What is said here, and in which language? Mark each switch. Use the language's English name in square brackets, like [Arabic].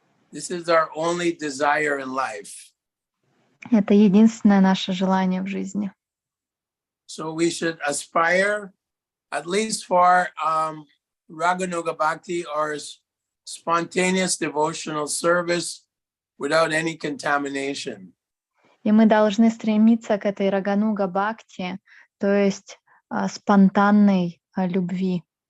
[English] This is our only desire in life. [Russian] Это единственное наше желание в жизни. [English] So we should aspire at least for Raganuga Bhakti or spontaneous devotional service without any contamination. [Russian] И мы должны стремиться к этой Рагануга Бхакти, то есть спонтанной любви.